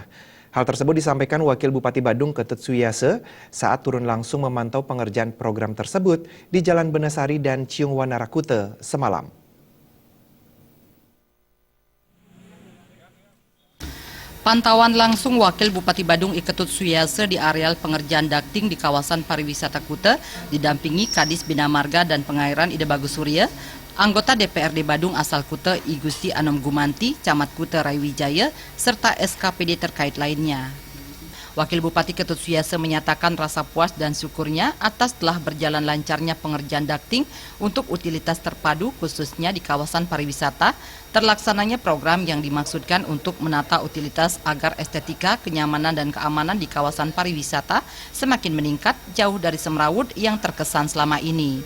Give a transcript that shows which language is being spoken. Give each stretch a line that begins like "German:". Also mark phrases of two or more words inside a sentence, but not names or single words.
Indonesian: Hal tersebut disampaikan Wakil Bupati Badung Ketut Suyase saat turun langsung memantau pengerjaan program tersebut di Jalan Benesari dan Ciung Wanarakute semalam. Pantauan langsung Wakil Bupati Badung Ketut Suyase di areal pengerjaan ducting di kawasan pariwisata Kute didampingi Kadis Bina Marga dan Pengairan Ida Bagus Surya, anggota DPRD Badung asal Kute I Gusti Anom Gumanti, Camat Kute Raiwijaya, serta SKPD terkait lainnya. Wakil Bupati Ketut Suyase menyatakan rasa puas dan syukurnya atas telah berjalan lancarnya pengerjaan ducting untuk utilitas terpadu khususnya di kawasan pariwisata, terlaksananya program yang dimaksudkan untuk menata utilitas agar estetika, kenyamanan dan keamanan di kawasan pariwisata semakin meningkat jauh dari semrawut yang terkesan selama ini.